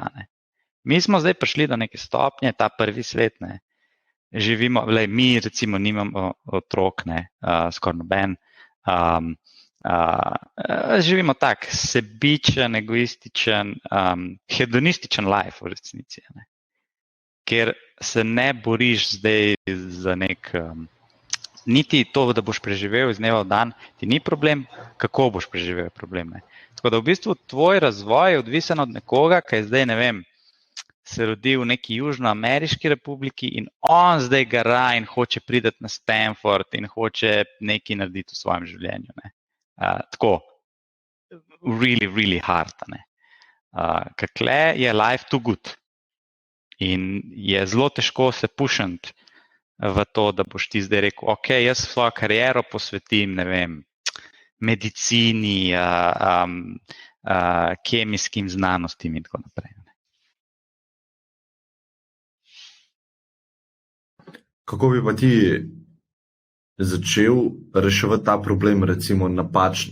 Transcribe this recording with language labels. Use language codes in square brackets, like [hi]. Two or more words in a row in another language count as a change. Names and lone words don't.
[sl] Mi smo zdaj prišli do neke stopnje, ta prvi svet, živimo, mi recimo nimamo otrok, skoraj noben, živimo tak sebičen, egoističen, hedonističen life v resnici, ker se ne boriš zdaj za nek, niti to, da boš preživel iz dneva v dan, ti ni problem, kako boš preživel probleme. Tako da v bistvu tvoj razvoj je odvisen od nekoga, ki je zdaj, ne vem, se rodil v neki južnoameriški republiki in on zdaj gara in hoče priti na Stanford in hoče nekaj narediti v svojem življenju. Tako, [en] really, really hard. [sl] Kakle je [en] life too good. [sl] In je zelo težko se pušiti v to, da boš ti zdaj rekel, ok, jaz svojo kariero posvetim, ne vem, medicini, kemijskim znanostim in tako naprej. Kako bi pa ti začel reševati ta problem, recimo napačno?